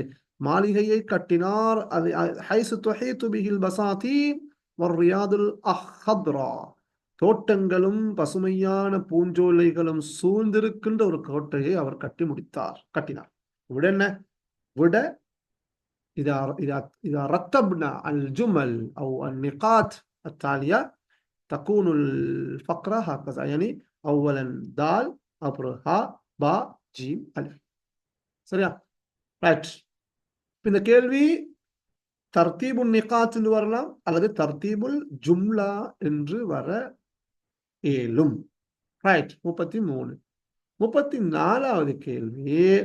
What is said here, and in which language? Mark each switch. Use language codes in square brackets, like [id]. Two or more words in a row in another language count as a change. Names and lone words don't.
[ta] மாளிகையை கட்டினார். அது [ar] حيث تحيط به البساتين والرياض الخضراء, [ta] தோட்டங்களும் பசுமையான பூஞ்சோலைகளும் சூழ்ந்திருக்கின்ற ஒரு கோட்டையை அவர் கட்டினார். விட என்ன? விட [ar] إذا رتبنا الجمل أو النقاط التالية تكون الفقرة هكذا، يعني أولا دال، [ta] அப்புறம் ஹா, பா, ஜீம், அலிஃப். சரியா? ரைட். இந்த கேள்வி [ar] ترتيب النقاط [ta] என்று வரலாம், அல்லது [ar] ترتيب الجملة [ta] என்று வர ஏலும். ரைட். 33. 34வது கேள்வி.